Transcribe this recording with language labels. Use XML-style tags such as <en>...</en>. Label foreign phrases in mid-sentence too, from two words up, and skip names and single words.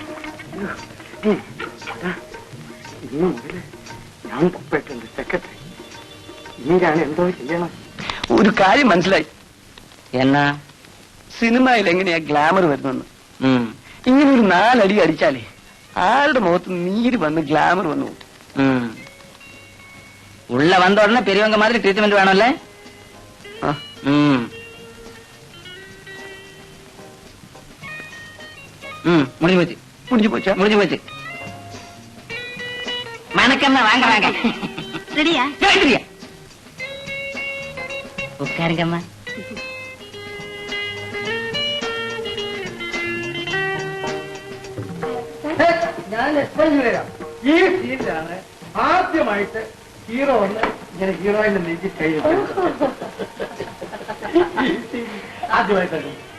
<ml>ഇന്ന് മുതല് ഞാൻ പപ്പേട്ടന്റെ സെക്രട്ടറി. ഇനി ഞാൻ എന്തോ ചെയ്യണം? ഒരു കാര്യം മനസ്സിലായി. എന്നാ? സിനിമയിൽ എങ്ങനെയാ ഗ്ലാമർ വരുന്നെന്ന്. ഇങ്ങനെ ഒരു 4 അടി അടിച്ചാലേ ആരുടെ മുഖത്ത് നീര് വന്ന് ഗ്ലാമർ വന്നു.</ml> <ta>உள்ள வந்த உடனே பெரியவங்க மாதிரி ட்ரீட்மெண்ட் வேணும்ல? முடிஞ்சு போச்சு. முடிஞ்சு போச்சா? முடிஞ்சு போச்சு. வணக்கம். வாங்க வாங்க. ரெடியா? ரெடியா. உட்காருங்கம்மா.</ta> <ml>ഞാൻ എപ്പോഴും വരാം. ഈ സീനിലാണ് ആദ്യമായിട്ട് ഹീറോ വന്ന് ഇങ്ങനെ ഹീറോയിനെ നീക്കി കഴിഞ്ഞു. ആദ്യമായിട്ടാണ്.</ml>